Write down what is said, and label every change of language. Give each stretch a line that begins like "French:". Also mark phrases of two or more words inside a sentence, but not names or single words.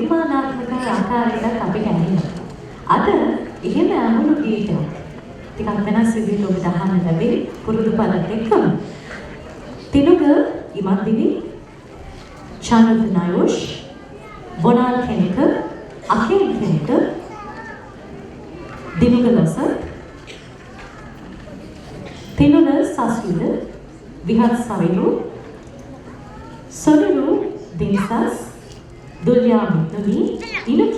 Sinhala: විවරණාත්මක ආකාරයකට අපිට ඇහෙනවා. අද එහෙම අමුණු ගීතයක් ටිකක් වෙනස් විදිහට ඔබට අහන්න ලැබෙයි පුරුදු පළත් එක්කම. තිනුක ඉමන්දිනි, චානත් නයෝෂ්, බොනාල් කෙනෙක, අකේල් කෙනෙක, දිනුක ලස, තිනුන සස්විද, විහත් සවිලු, සොනිරු දිනසස්, දුල්යා මිතුනි, ඉනුකි